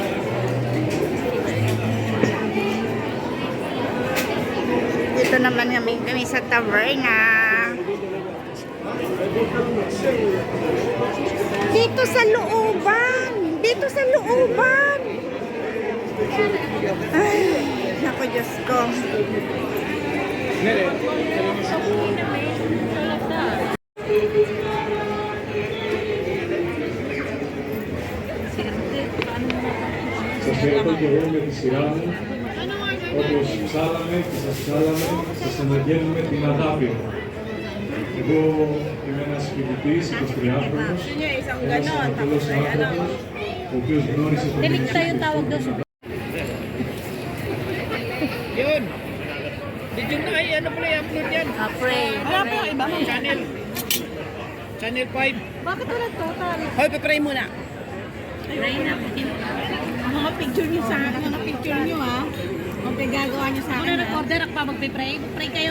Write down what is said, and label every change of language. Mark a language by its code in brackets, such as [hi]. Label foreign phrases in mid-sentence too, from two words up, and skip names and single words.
[tl] Dito naman kami sa taverna. Dito sa looban. Dito sa looban. Ay, naku Diyos ko. [el] Σας έρχομαι και εγώ με τη σειρά μου, όπως ψάλαμε και σας ψάλαμε, σας αναγγέλνουμε την αγάπη μου. Εγώ είμαι ένας φοιτητής, 23χρονος, ένας ανατολός άνθρωπος, ο οποίος γνώρισε τον Ιησού. [tl] Yun! [en] Did you know, [tl] ano pala i-upload yan? Pray. Wala po, iba mo. Channel. Channel 5. Bakit wala total? Hoy, papray muna. Pray na. Ang mga picture nyo sa akin, mga picture nyo ha. Ang gagawa nyo sa akin. Kung nag-order ako pa magpipray, pray kayo.